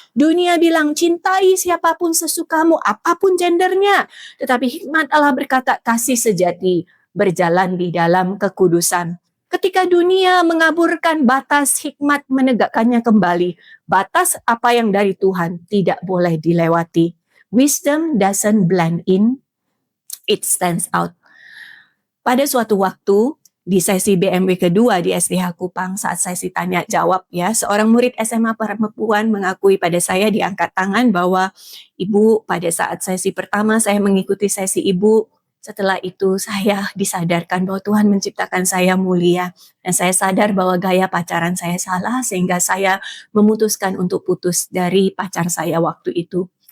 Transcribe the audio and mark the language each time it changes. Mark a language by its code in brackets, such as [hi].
[id] Dunia bilang cintai siapapun sesukamu, apapun gendernya, tetapi hikmat Allah berkata kasih sejati berjalan di dalam kekudusan. Ketika dunia mengaburkan batas, hikmat menegakkannya kembali. Batas apa yang dari Tuhan tidak boleh dilewati. [en] Wisdom doesn't blend in, it stands out. [id] Pada suatu waktu, di sesi BMW kedua di SDH Kupang, saat sesi tanya jawab ya, seorang murid SMA perempuan mengakui pada saya di angkat tangan bahwa Ibu, pada saat sesi pertama saya mengikuti sesi Ibu, setelah itu saya disadarkan bahwa Tuhan menciptakan saya mulia dan saya sadar bahwa gaya pacaran saya salah sehingga saya memutuskan untuk putus dari pacar saya waktu itu.